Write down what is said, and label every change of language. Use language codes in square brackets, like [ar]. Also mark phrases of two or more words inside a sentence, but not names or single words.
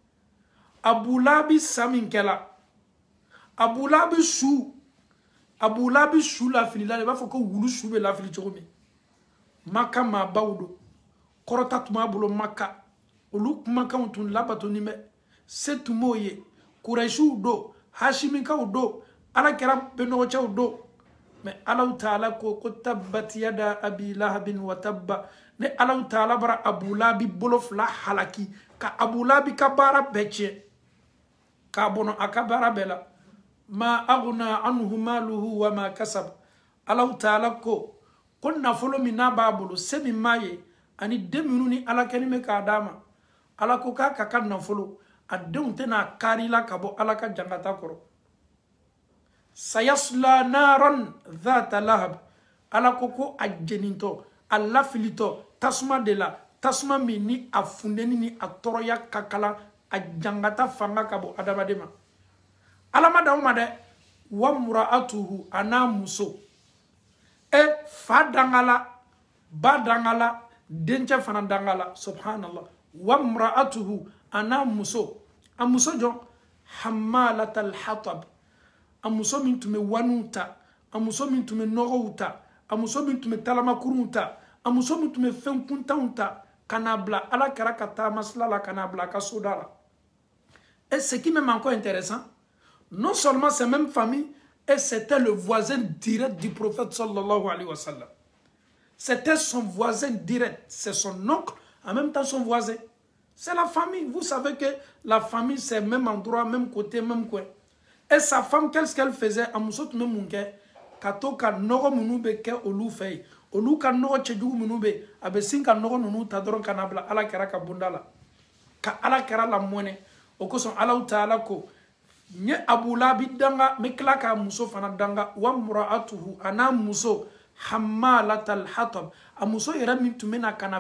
[bm] sa min kɛla Abu Lahabi su lafilila i b'a fɔ ko wulu su bɛ lafili cogo min Maka maabaw do kɔrɔta tun b'a bolo Maka olu kumakanw tun labatonin bɛ se tun b'o ye Kurɛsiw do Hashimikaw do Alakira bɛnɔgɔcɛw do mais Alaw Taala ko [ar] تبت يدا أبي لهب وتب [bm] ne Alaw Taala bara Abu Lahabi bolo fila halaki ka Abu Lahabi ka baara bɛɛ tiɲɛ k'a bɔnɔ a ka baara bɛɛ la [ar] ما أغنى عنه ماله وما كسب [bm] Alaw Taala ko nafolo min n'a b'a bolo se min m'a ye ani den minnu ni Ala kɛlen bɛ k'a d'a ma Ala ko k'a ka nafolo a denw tɛna kari la ka bɔ Ala ka jankata kɔrɔ [ar] سيصلى نارا ذات لهب [bm] Ala ko a jenintɔ a lafilitɔ tasuma de la tasuma min ni a fundeni ni a tɔɔrɔya ka kalan a jangata fanga ka bɔ adamaden ma Ala ma d'aw ma dɛ [ar] وامرأته [bm] a n'a muso fa dangala ba dangala dencɛ fana dangala [ar] سبحان الله وامرأته [bm] a n'a muso a muso jɔn [ar] حمالة الحطب [bm] a muso min tun bɛ waniw ta a muso min tun bɛ nɔgɔw ta a muso min tun bɛ talamakurunw ta a muso min tun bɛ fɛn kuntanw ta ka n'a bila Ala kɛra ka taama sira la ka n'a bila a ka [fr] soda la et ce qui m'est encore intéressant non seulement ces mêmes familles et c'était le voisin direct du prophète [ar] صلى الله عليه وسلم [fr] c'était son voisin direct c'est son oncle en même temps son voisin c'est la famille vous savez que la famille c'est même endroit même côté même coin et sa femme qu'est-ce qu'elle faisait [bm] a muso tun bɛ mun kɛ ka to ka nɔgɔ [fr] minnu bɛ kɛ olu fɛ yen olu ka nɔgɔ [bm] cɛjugu minnu bɛ a bɛ sin ka nɔgɔ ninnu ta dɔrɔn ka na bila Ala kɛra ka bonda la ka Ala kɛra la mɔnɛ o kosɔn Alaw Taala ko n ye Abu Lahabi danga n bɛ tila k'a muso fana danga [ar] وامرأته [bm] a n'a muso [ar] حمالة الحطب [bm] a muso yɛrɛ min tun bɛ na ka na